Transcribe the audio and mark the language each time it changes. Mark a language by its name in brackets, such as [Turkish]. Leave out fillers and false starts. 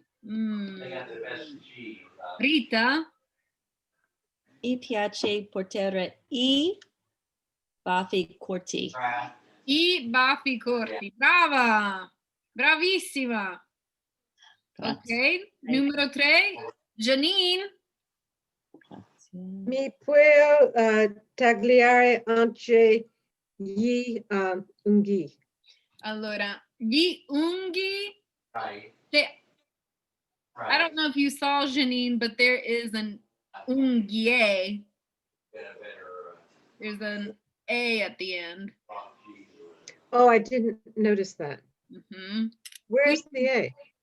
[English] they got the best cheese. Rita? [Italian] Mi piace portare I baffi corti. I baffi corti. Brava. Bravissima. Ok. Numero 3. Janine? Mi puoi tagliare anche gli unghi. Allora, gli unghi. [English] Right. I don't know if you saw Janine, but there is an unghie. There's an A at the end. Oh, I didn't notice that. Mm-hmm. Where's the A?